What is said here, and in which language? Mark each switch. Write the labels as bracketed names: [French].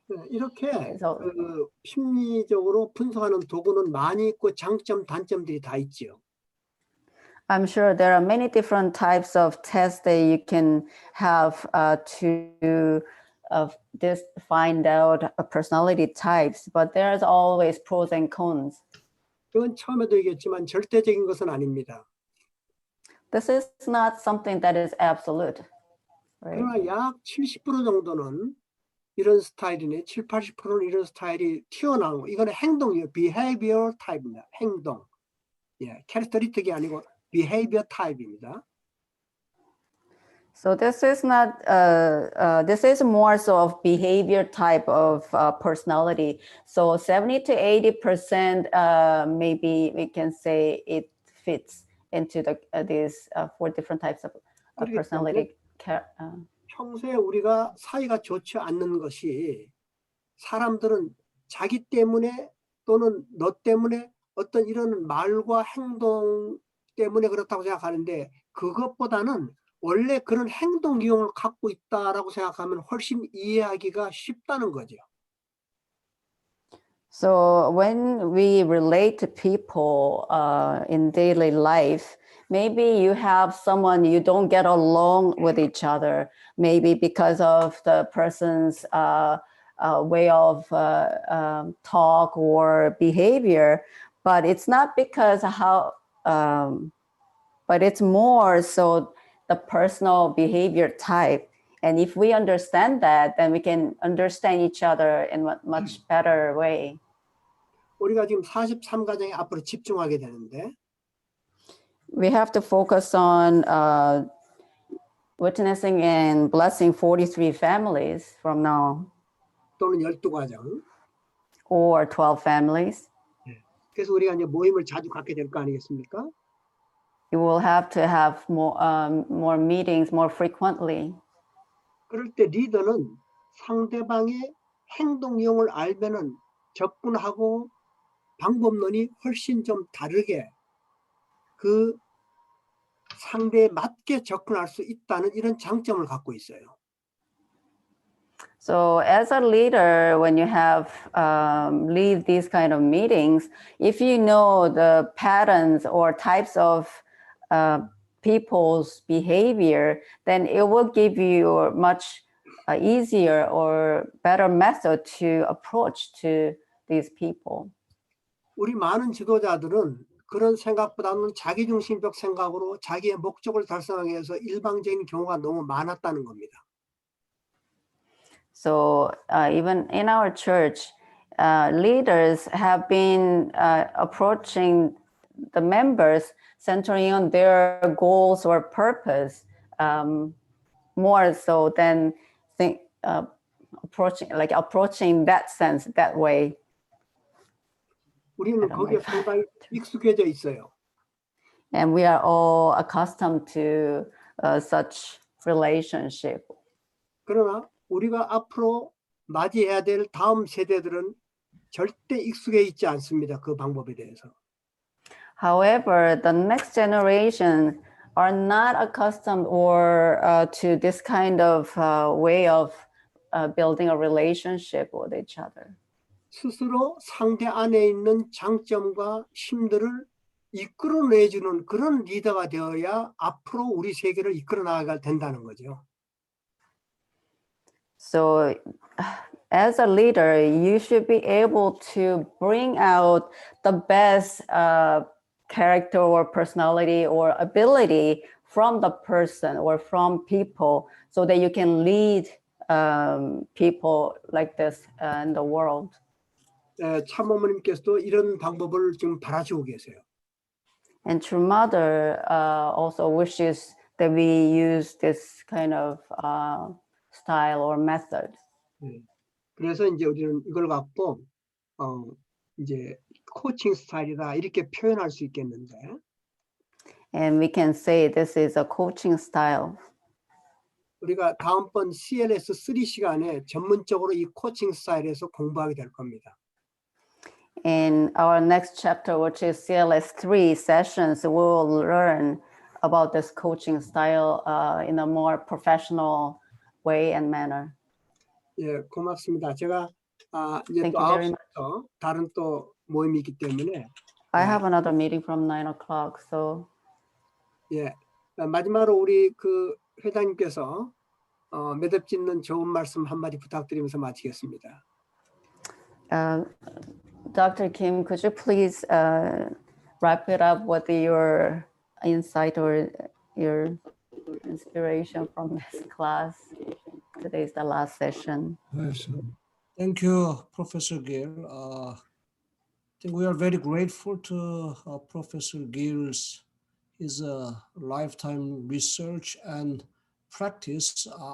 [Korean] 이렇게 그 심리적으로 분석하는 도구는 많이 있고 장점, 단점들이 다 있죠. [English] I'm sure there are many different types of tests that you can have to find out personality types, but there's always pros and cons. [Korean] 이건 처음에도 얘기했지만 절대적인 것은 아닙니다. [English] This is not something that is absolute. Right? [Korean] 그러나 약 70% 정도는 이런 스타일이네, 70~80%는 이런 스타일이 튀어나온 거. 이거는 행동이에요. behavior 타입입니다. 행동. 예, 캐릭터리틱이 아니고 behavior 타입입니다. [English] So this is not, this is more so of behavior type of personality. So 70 to 80%, maybe we can say it fits into these 4 different types of personality. [Korean] 평소에 우리가 사이가 좋지 않는 것이 사람들은 자기 때문에 또는 너 때문에 어떤 이런 말과 행동 때문에 그렇다고 생각하는데 그것보다는 원래 그런 행동 유형을 갖고 있다라고 생각하면 훨씬 이해하기가 쉽다는 거죠. [English] So when we relate to people in daily life, maybe you have someone you don't get along with each other, maybe because of the person's way of talk or behavior, but it's not because how, but it's more so the personal behavior type. And if we understand that, then we can understand each other in a much better way. [Korean] 우리가 지금 43가정에 앞으로 집중하게 되는데 [English] We have to focus on witnessing and blessing 43 families from now, [Korean] 또는 12가정. [English] or 12 families. [Korean] 그래서 우리가 이제 모임을 자주 갖게 될 거 아니겠습니까? [English] You will have to have more meetings more frequently. [Korean] 그럴 때 리더는 상대방의 행동형을 알면은 접근하고 방법론이 훨씬 좀 다르게 그 상대에 맞게 접근할 수 있다는 이런 장점을 갖고 있어요. [English] So as a leader, when you have lead these kind of meetings, if you know the patterns or types of people's behavior, then it will give you a much easier or better method to approach to these people. [Korean] 우리 많은 지도자들은 그런 생각보다는 자기중심적 생각으로 자기의 목적을 달성하기 위해서 일방적인 경우가 너무 많았다는 겁니다. [English] So even in our church, leaders have been approaching the members centering on their goals or purpose more so than approaching that sense that way. [Korean] 우리는 거기에 상당히 익숙해져 있어요. [English] And we are all accustomed to such relationship. [Korean] 그러나 우리가 앞으로 맞이해야 될 다음 세대들은 절대 익숙해 있지 않습니다. 그 방법에 대해서. [English] However, the next generation are not accustomed or to this kind of way of building a relationship with each other. [Korean] 스스로 상대 안에 있는 장점과 힘들을 이끌어내주는 그런 리더가 되어야 앞으로 우리 세계를 이끌어 나가야 된다는 거죠. [English] So as a leader, you should be able to bring out the best character or personality or ability from the person or from people so that you can lead people like this in the world. [Korean] 참어머님께서도 이런 방법을 지금 바라시고 계세요. [English] And True Mother also wishes that we use this kind of style or method. [Korean] 그래서 이제 우리는 이걸 갖고 이제 코칭 스타일이다 이렇게 표현할 수 있겠는데. [English] And we can say this is a coaching style. [Korean] 우리가 다음번 CLS3 시간에 전문적으로 이 코칭 스타일에서 공부하게 될 겁니다. [English] In our next chapter, which is CLS3 sessions, we will learn about this coaching style in a more professional way and manner. [Korean] 예, 고맙습니다. 제가 이제 [English] Thank [Korean] 또 [English] you very [Korean] 9시부터 다른 또 모임이 있기 때문에 [English] I have another meeting from 9 o'clock, so. [Korean] 예, 마지막으로 우리 그 회장님께서 매듭짓는 좋은 말씀 한마디 부탁드리면서 마치겠습니다. [English] Dr. Kim, could you please wrap it up with your insight or your inspiration from this class? Today is the last session. Yes. Thank you, Professor Gill. I think we are very grateful to Professor Gill's his lifetime research and practice.